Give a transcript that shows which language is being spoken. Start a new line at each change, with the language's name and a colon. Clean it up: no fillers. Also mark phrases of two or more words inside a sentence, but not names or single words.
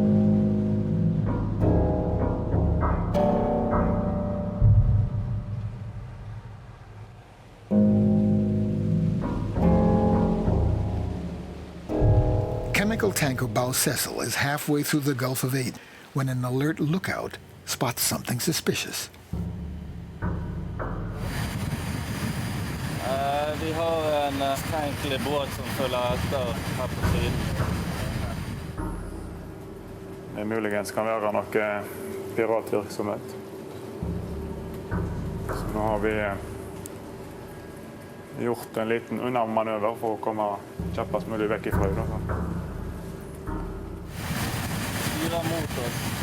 English: Chemical tanker Bao Cecil is halfway through the Gulf of Aden when an alert lookout spots something suspicious.
Swedish: Vi har en tanklig båt som följer efter här på sidan.
Norwegian: Det muligens kan være noe piratvirksomhet. Så nå har vi gjort en liten unnamanøver for å komme kjappest mulig vekk ifra det.
Swedish: Styra mot oss.